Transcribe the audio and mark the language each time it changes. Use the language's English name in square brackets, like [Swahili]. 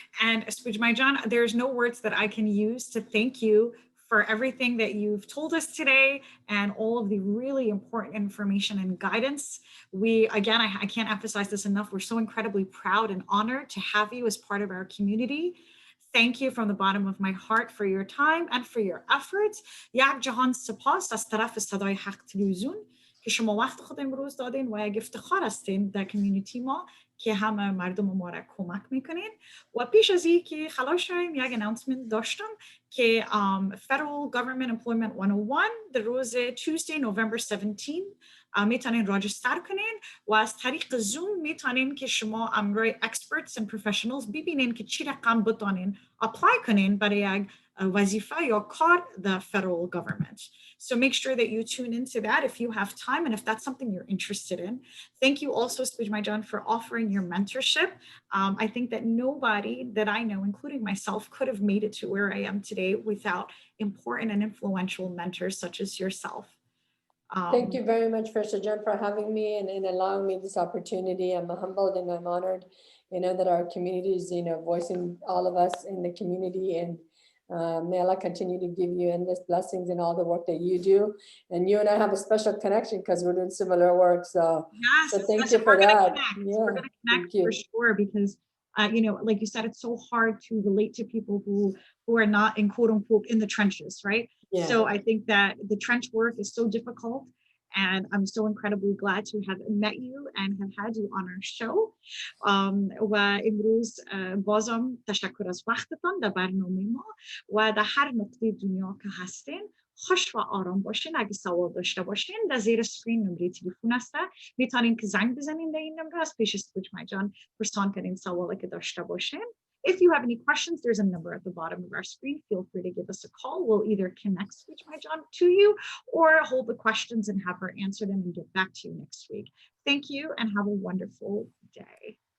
[English] And Spojmie John, there's no words that I can use to thank you for everything that you've told us today and all of the really important information and guidance. Again, I can't emphasize this enough. We're so incredibly proud and honored to have you as part of our community. Thank you from the bottom of my heart for your time and for your efforts. [Persian] یک جهان سپاس از طرف صدای حق تلویزیون که شما وقت خود امروز دادین و یک افتخار هستین در کمیونیتی ما که همه مردم ما را کمک میکنین. و پیش از این که خلاص شویم یک announcement داشتم که [English] Federal Government Employment 101 [Persian] در روز [English] Tuesday November 17 [Persian] میتونین راجستر کنین و از طریق زوم میتونین که شما امروی [English] experts and professionals [Persian] ببینین که چی رقم بتونین اپلای کنین برای یک وظیفه یا کار [English] the federal government. So make sure that you tune into that if you have time and if that's something you're interested in. Thank you also, Spojmie John, for offering your mentorship. I think that nobody that I know, including myself, could have made it to where I am today without important and influential mentors such as yourself. Thank you very much, First John, for having me and allowing me this opportunity. I'm humbled and I'm honored, that our community is, voicing all of us in the community, and may Allah continue to give you endless blessings in all the work that you do. And you and I have a special connection because we're doing similar work. So, yes, so thank you for that. Yeah, we're going to connect for sure because, like you said, it's so hard to relate to people who are not in quote unquote in the trenches, right? Yeah. So I think that the trench work is so difficult. And I'm so incredibly glad to have met you and have had you on our show. [Persian] و امروز بازم تشکر از وقتتان در برنامه ما و در هر نقطه دنیا که هستین خوش و آرام باشین. اگه سوال داشته باشین در زیر سکرین نمره تلفن است، میتونین که زنگ بزنین در این نمره از پیش Spojmie John پرسان کنین سوالی که داشته باشین. [English] If you have any questions, there's a number at the bottom of our screen. Feel free to give us a call. We'll either connect Spojmie John to you or hold the questions and have her answer them and get back to you next week. Thank you and have a wonderful day.